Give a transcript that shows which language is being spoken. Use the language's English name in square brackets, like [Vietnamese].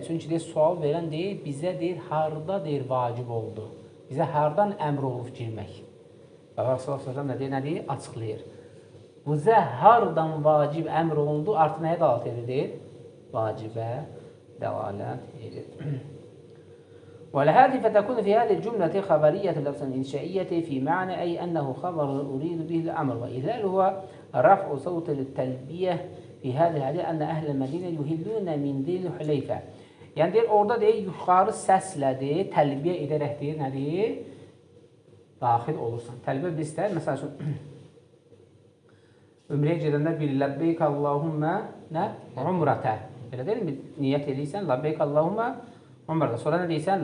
[Azerbaijani] Çünki deyir, sual verən deyir, bizə deyir, harda deyir, vacib oldu. Bizə hardan əmr olub girmək? Rasulullah s.ə.v nə deyir? Açıqlayır. Bizə hardan vacib əmr olundu, artıq nəyə dəlalət edir? Vacibə dəlalət edir. [Arabic] ولهذه فتكون في هذه الجملة خبرية اللفظ الإنشائية في معنى أي أنه خبر أريد به الأمر وإهلال هو رفع صوت التلبية في هذه الحديث أن أهل المدينة يهلون من ذي الحليفة. [Azerbaijani] Yəni deyir, orada deyir, yuxarı səslə deyir, təlbiyə edərək deyir, nə deyir? Daxil olursan. Təlbiyə bir istər, məsəl üçün, ümrəyə gedəndə bir ləbbeyk Allahümmə nə? Umrətə. Belə deyil mi? Niyyət edirsən, ləbbeyk Allahümmə umrətə. Sonra nə deyirsən?